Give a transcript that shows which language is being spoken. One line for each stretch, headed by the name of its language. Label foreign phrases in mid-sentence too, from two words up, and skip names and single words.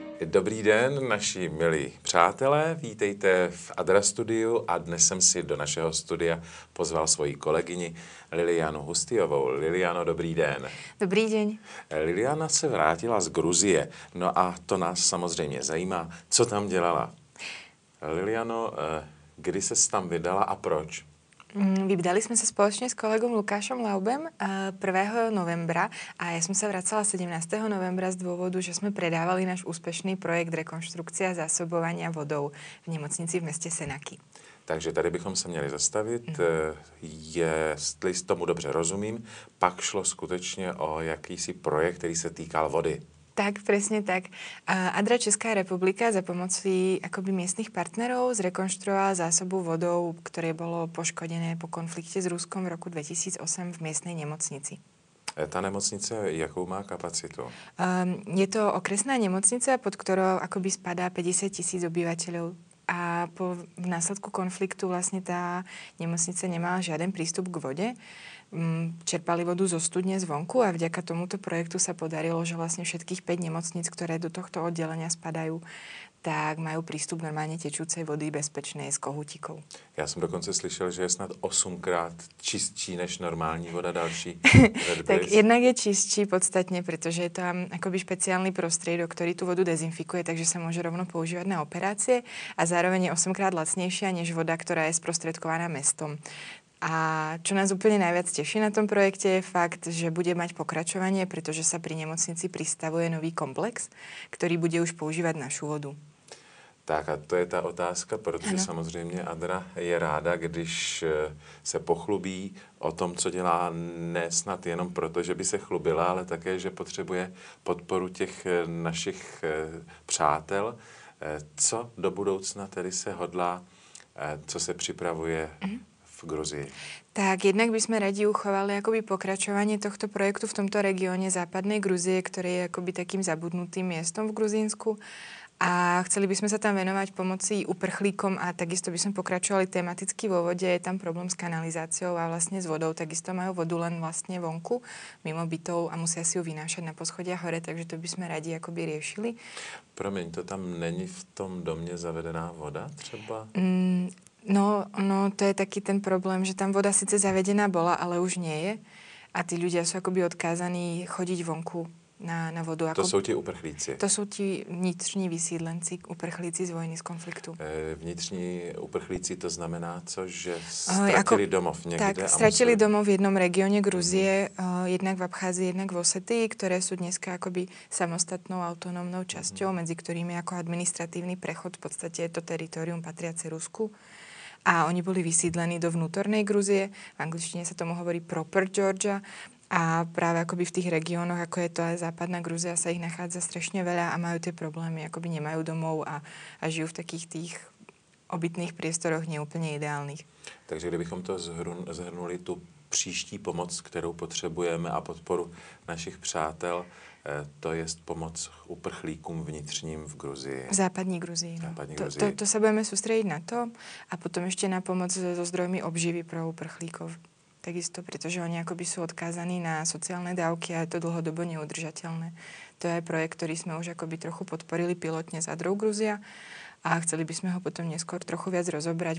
Czech: Dobrý den, naši milí přátelé, vítejte v Adra Studiu a dnes jsem si do našeho studia pozval svoji kolegyni Lilianu Hustijovou. Liliano, dobrý den.
Slovak: Dobrý deň.
Czech: Liliana se vrátila z Gruzie, no a to nás samozřejmě zajímá, co tam dělala. Liliano, kdy ses tam vydala a proč?
Slovak: Vydali sme sa spoločne s kolegom Lukášom Laubem 1. novembra a ja som sa vracala 17. novembra z dôvodu, že sme predávali náš úspešný projekt rekonštrukcia zásobovania vodou v nemocnici v meste Senaky.
Czech: Takže tady bychom se měli zastavit, jestli tomu dobře rozumím, pak šlo skutečně o jakýsi projekt, který se týkal vody.
Slovak: Tak, presne tak. Adra Česká republika za pomoci akoby miestnych partnerov zrekonštruovala zásobu vodou, ktoré bolo poškodené po konflikte s Ruskom v roku 2008 v miestnej nemocnici.
Czech: Ta nemocnice jakou má kapacitu?
Slovak: Je to okresná nemocnica, pod ktorou akoby spadá 50 000 obyvateľov. A v následku konfliktu vlastne tá nemocnica nemala žiaden prístup k vode. Čerpali vodu zo studne zvonku a vďaka tomuto projektu sa podarilo, že vlastne všetkých 5 nemocníc, ktoré do tohto oddelenia spadajú, tak majú prístup normálne tečúcej vody bezpečnej z kohutíkov.
Czech: Já jsem dokonce slyšel, že je snad 8krát čistší než normální voda další.
Slovak: Tak jednak je čistší podstatne, pretože je tam akoby špeciálny prostriedok, ktorý tú vodu dezinfikuje, takže sa môže rovno používať na operácie a zároveň je 8krát lacnejšia než voda, ktorá je sprostredkovaná mestom. A čo nás úplne najviac teší na tom projekte je fakt, že bude mať pokračovanie, pretože sa pri nemocnici pristavuje nový komplex, ktorý bude už používať našu vodu.
Czech: Tak a to je ta otázka, protože samozřejmě Adra je ráda, když se pochlubí o tom, co dělá, ne snad jenom proto, že by se chlubila, ale také, že potřebuje podporu těch našich přátel. Co do budoucna tedy se hodlá, co se připravuje v Gruzii?
Slovak: Tak jednak by sme radi uchovali akoby pokračovanie tohto projektu v tomto regióne západnej Gruzie, ktorý je akoby takým zabudnutým miestom v Gruzínsku. A chceli by sme sa tam venovať pomoci uprchlíkom a takisto by sme pokračovali tematicky vo vode. Je tam problém s kanalizáciou a vlastne s vodou. Takisto majú vodu len vlastne vonku, mimo bytov a musia si ju vynášať na poschodia hore, takže to by sme radi akoby riešili.
Czech: Promiň, to tam není v tom domě zavedená voda třeba?
Slovak: No, to je taký ten problém, že tam voda síce zavedená bola, ale už nie je. A tí ľudia sú akoby odkázaní chodiť vonku na vodu.
Czech: To jsou ti uprchlíci? To jsou ti vnitřní vysídlenci, uprchlíci z vojny, z konfliktu. Vnitřní uprchlíci to znamená co? Že ztratili domov někde? Tak, ztratili domov v jednom regióne Gruzie, jednak v Abcházii,
Slovak: jednak v Osetii, ktoré sú dneska akoby samostatnou autonómnou časťou, medzi ktorými ako administratívny prechod v podstate je to teritorium patriace Rusku. A oni boli vysídlení do vnútornej Gruzie. V angličtine sa tomu hovorí
English: Proper Georgia.
Slovak: A práve akoby v tých regiónoch, ako je to aj západná Gruzia, sa ich nachádza strašne veľa a majú tie problémy, akoby nemajú domov a žijú v takých tých obytných priestoroch neúplne ideálnych.
Czech: Takže kdybychom to zhrnuli, tu příští pomoc, kterou potřebujeme a podporu našich přátel, to je pomoc uprchlíkům vnitřním v Gruzii. V západní Gruzii. No. Gruzii.
Slovak: To sa budeme sústrediť na to a potom ešte na pomoc so zdrojmi obživy pro uprchlíkov. Takisto, pretože oni akoby sú odkázaní na sociálne dávky a je to dlhodobo neudržateľné. To je projekt, ktorý sme už akoby trochu podporili pilotne s Adrou Gruzia a chceli by sme ho potom neskôr trochu viac rozobrať.